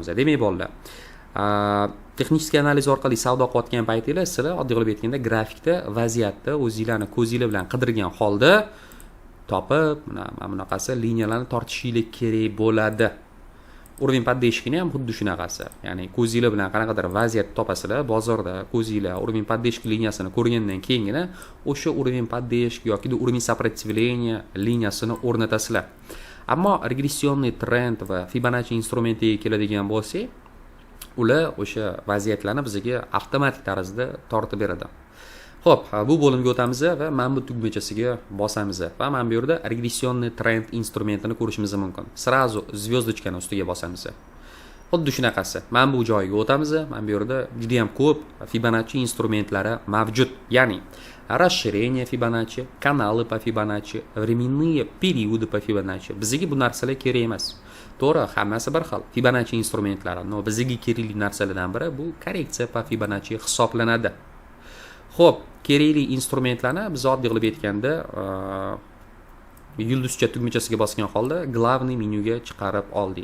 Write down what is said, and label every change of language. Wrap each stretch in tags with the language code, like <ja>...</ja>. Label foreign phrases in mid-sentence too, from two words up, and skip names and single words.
<uz>Demak bolalar,</uz> <ru>технический анализ</ru> <uz>orqali savdo qilayotgan paytinglar sizlar oddiy qilib aytganda grafikda vaziyatni o'zingizlarni ko'zinglar bilan qidirgan holda topib, mana bunaqasi liniyalarni tortishingiz kerak bo'ladi.</uz> <ru>Уровень поддержкini</ru> <uz>ham xuddi shunaqasi. Ya'ni ko'zinglar bilan qanaqadir vaziyat topasizlar, bozorda ko'zinglar</uz> <ru>уровень поддержки</ru> <uz>liniyasini ko'rgandan keyingina o'sha</uz> <ru>уровень поддержки</ru> <uz>yoki</uz> <ru>уровень сопротивления</ru> <uz>liniyasini o'rnatasizlar. Ammo regressionniy trend va Fibonacci instrumentiga keladigan bo'lsak, ular o'sha vaziyatlarni bizga avtomatik tarzda tortib beradi. Xo'p, bu bo'limga o'tamiz va mana bu tugmachasiga bosamiz va mana bu yerda regressionniy trend instrumentini ko'rishimiz mumkin. Srazu zvezdochkani ustiga bosamiz. Xuddi shunaqasi. Mana bu joyga o'tamiz. Mana bu yerda juda ham ko'p Fibonacci instrumentlari mavjud. Ya'ni расширение Fibonacci, kanali по Fibonacci,</uz> <ru>временные периоды по Fibonacci.</ru> <uz>Bizga bu narsalar kerak emas. To'g'ri, hammasi bir xil. Fibonacci instrumentlari. No, bizga kerakli narsalardan biri bu</uz> <ru>коррекция по Fibonacci</ru> <uz>hisoblanadi. Xo'p, kerakli instrumentlarni biz oddiy qilib aytganda yulduzcha tugmachasiga bosgan holda главный menyuga chiqarib oldik.</uz>